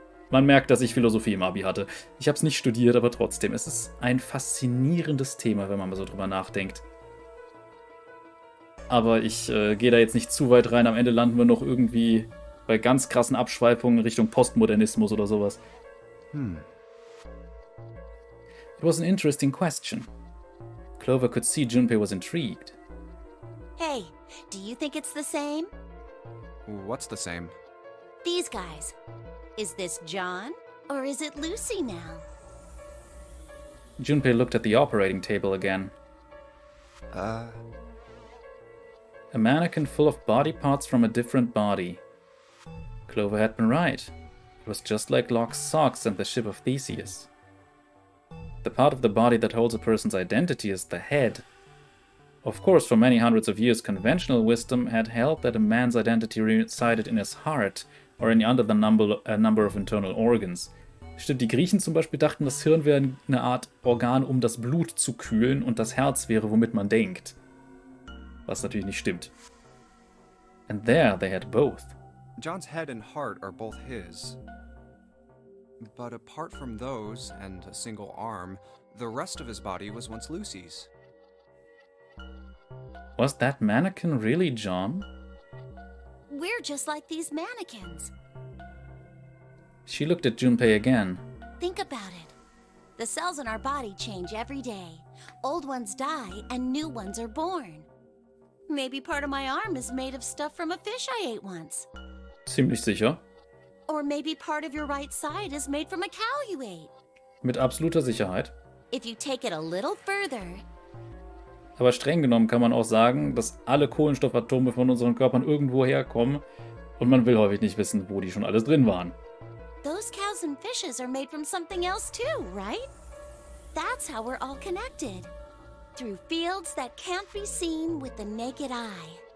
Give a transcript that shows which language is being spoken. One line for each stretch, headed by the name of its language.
German: Man merkt, dass ich Philosophie im Abi hatte. Ich habe es nicht studiert, aber trotzdem, es ist ein faszinierendes Thema, wenn man mal so drüber nachdenkt. Aber ich gehe da jetzt nicht zu weit rein. Am Ende landen wir noch irgendwie bei ganz krassen Abschweifungen Richtung Postmodernismus oder sowas.
English: It was an interesting question. Clover could see Junpei was intrigued. Hey, do you think it's the same? What's the same? These guys. Is this John, or is it Lucy now? Junpei looked at the operating table again. A mannequin full of body parts from a different body. Clover had been right. It was just like Locke's socks and the ship of Theseus. The part of the body that holds a person's identity is the head. Of course, for many hundreds of years, conventional wisdom had held that a man's identity resided in his heart or in under the number of internal organs.
German: Stimmt, die Griechen zum Beispiel dachten, das Hirn wäre eine Art Organ, um das Blut zu kühlen, und das Herz wäre, womit man denkt. Was natürlich nicht stimmt.
English: And there they had both. John's head and heart are both his. But apart from those, and a single arm, the rest of his body was once Lucy's. Was that mannequin really John? We're just like these mannequins. She looked at Junpei again. Think about it. The cells in our body change every day. Old ones die and new ones are born. Maybe part of my arm is made of stuff from a fish I ate once.
German: Ziemlich sicher.
English: Or maybe part of your right side is made from a cow you ate.
German: Mit absoluter Sicherheit.
English: If you take it a little further.
German: Aber streng genommen kann man auch sagen, dass alle Kohlenstoffatome von unseren Körpern irgendwo herkommen und man will häufig nicht wissen, wo die schon alles drin waren.
English: Those cows and fishes are made from something else too, right? That's how we're all connected. Through fields that can't be seen with the naked eye.